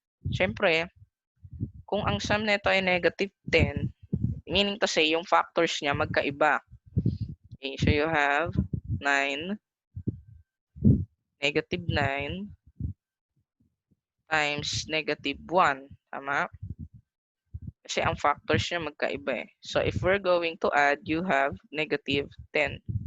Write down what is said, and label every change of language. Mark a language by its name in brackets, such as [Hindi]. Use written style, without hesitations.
[Filipino] Siyempre, kung ang sum nito ay negative 10, [English] meaning to say, [Filipino] yung factors niya magkaiba. [English] Okay, so you have 9, negative 9, times negative 1. [Filipino] Tama? Kasi ang factors niya magkaiba eh. [English] So if we're going to add, you have negative 10.